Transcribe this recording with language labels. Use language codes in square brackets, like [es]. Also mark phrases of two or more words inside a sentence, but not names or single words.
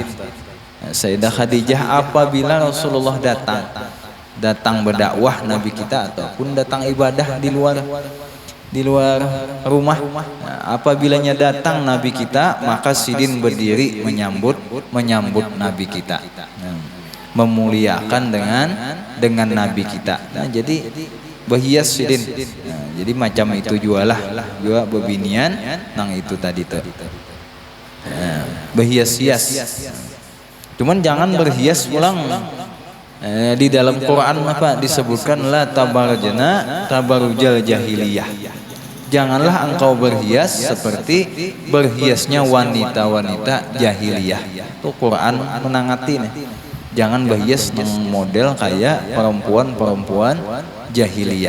[bjn] Sayyidah Khadijah apabila Rasulullah datang berdakwah Nabi kita ataupun datang ibadah di luar rumah, nah, apabilanya datang Nabi kita maka sidin berdiri menyambut Nabi kita, memuliakan dengan Nabi kita. Nah jadi berhias sidin. Nah, jadi macam itu juga bebinian nang itu tadi tuh. Nah, berhias-hias. Cuman jangan berhias pulang. Di dalam Quran apa disebutkan [ar] لا تبرجن تبرج الجاهلية. [id] Janganlah engkau berhias seperti berhiasnya wanita-wanita jahiliyah. [bjn] Tuh Quran menangati nih. Jangan berhias model kayak perempuan-perempuan jahiliyah.